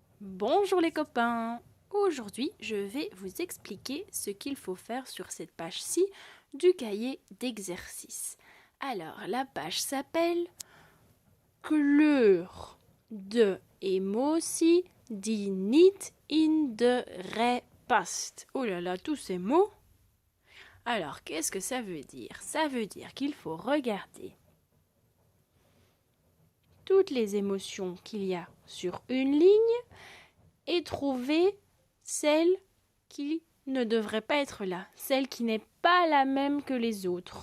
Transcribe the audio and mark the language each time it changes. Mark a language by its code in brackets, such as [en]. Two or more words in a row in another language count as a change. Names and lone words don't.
[fr] Bonjour les copains! Aujourd'hui, je vais vous expliquer ce qu'il faut faire sur cette page-ci du cahier d'exercice. Alors, la page s'appelle [nl] Kleur de emotie die niet in de rij past. [fr] Oh là là, tous ces mots! Alors, qu'est-ce que ça veut dire? Ça veut dire qu'il faut regarder toutes les émotions qu'il y a sur une ligne et trouver celle qui ne devrait pas être là, celle qui n'est pas la même que les autres.